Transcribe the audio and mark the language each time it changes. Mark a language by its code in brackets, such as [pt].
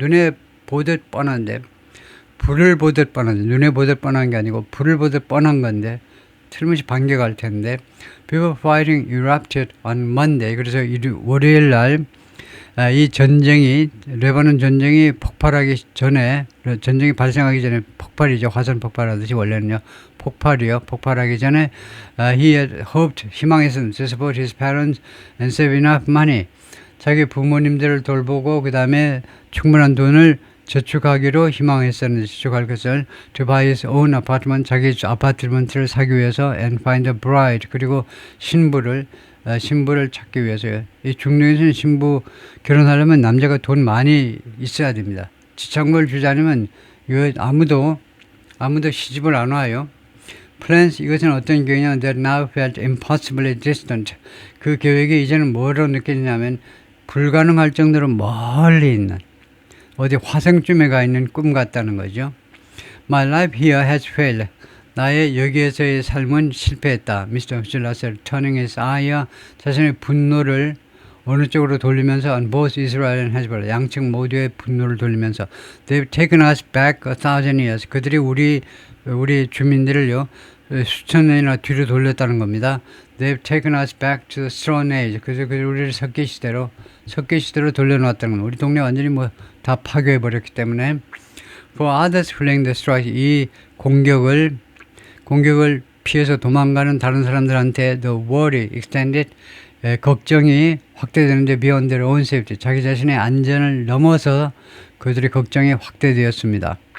[ko] 눈에 보듯 뻔한데, 불을 보듯 뻔한데, 눈에 보듯 뻔한 게 아니고 불을 보듯 뻔한 건데 틀림없이 반격할 텐데 [en] people fighting erupted on Monday. [ko] 그래서 월요일 날 이 전쟁이, 레바논 전쟁이 폭발하기 전에, 전쟁이 발생하기 전에 폭발이죠. 화산 폭발하듯이 원래는요. 폭발하기 전에 [en] he had hoped, [ko] 희망했습니다. [en] to support his parents and save enough money. [ko] 자기 부모님들을 돌보고 그 다음에 충분한 돈을 저축하기로 희망했었는데, 저축할 것을 [en] to buy his own apartment, [ko] 자기 아파트먼트를 사기 위해서 [en] and find a bride, [ko] 그리고 신부를 찾기 위해서요. 이 중동에서는 신부 결혼하려면 남자가 돈 많이 있어야 됩니다. 지참금을 주지 않으면 이거 아무도 시집을 안 와요. [en] Plans, [ko] 이것은 어떤 계획이냐면 [en] that now felt impossibly distant. [ko] 그 계획이 이제는 뭐로 느껴지냐면 불가능할 정도로 멀리 있는, 어디 화성쯤에 가 있는 꿈 같다는 거죠. [en] My life here has failed. [ko] 나의 여기에서의 삶은 실패했다. [en] Mr. Husserl turning his ire, [ko] 자신의 분노를 어느 쪽으로 돌리면서 [en] on both Israel and Hezbollah, [ko] 양측 모두의 분노를 돌리면서 [en] They've taken us back 1,000 years. [ko] 그들이 우리 주민들을요 수천 년이나 뒤로 돌렸다는 겁니다. [en] They've taken us back to the Stone Age. [ko] 그래서 우리를 석기 시대로 돌려놓았다는 겁니다. 우리 동네 완전히 뭐 다 파괴해 버렸기 때문에 [en] For others fleeing the strike, [ko] 이 공격을 피해서 도망가는 다른 사람들한테 [en] the worry extended, [ko] 걱정이 확대되는데 [en] beyond their own safety, [ko] 자기 자신의 안전을 넘어서 그들의 걱정이 확대되었습니다.